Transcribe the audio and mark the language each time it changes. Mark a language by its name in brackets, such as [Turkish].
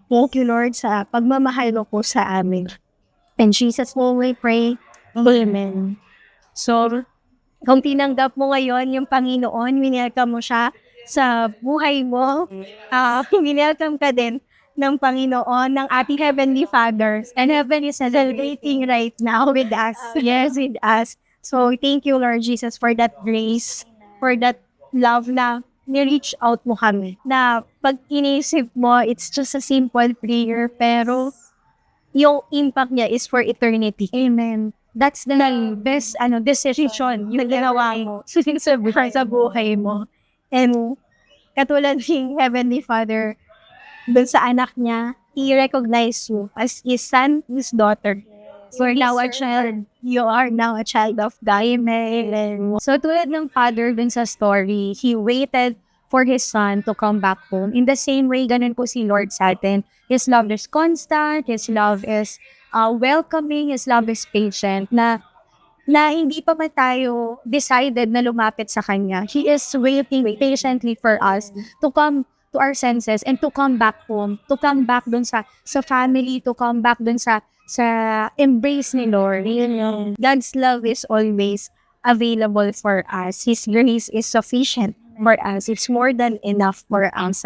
[English] Thank you, Lord, [Filipino] sa pagmamahal mo po sa amin. [English] In Jesus' name we pray. Amen. [Filipino] So, kung tinanggap mo ngayon yung Panginoon, winelcome mo siya sa buhay mo, winelcome ka din ng Panginoon, ng ating Heavenly Father. [English] And Heaven is celebrating right now with us. Yes, with us. So, thank you, Lord Jesus, for that grace, for that love [Filipino] na ni-reach out mo kami. Na pag inisip mo, [English] it's just a simple prayer, [Filipino] pero yung impact niya [English] is for eternity. Amen. That's the best decision [Filipino] yung ginawa mo [English] sa buhay mo. And katulad ng Heavenly Father, [Filipino] dun sa anak niya, [English] He recognized you as His son, His daughter. You're now a child. You are now a child of God. Amen. [Filipino] So tulad ng [English] father dun sa story, he waited for his son to come back home. In the same way, [Filipino] ganun po si Lord sa atin. [English] His love is constant. His love is welcoming. His love is patient. [Filipino] Na hindi pa man tayo decided na lumapit sa Kanya. [English] He is waiting patiently for us to come to our senses and to come back home. To come back dun sa family. To come back dun sa embrace ni Lord. God's love is always available for us. His grace is sufficient for us. It's more than enough for us.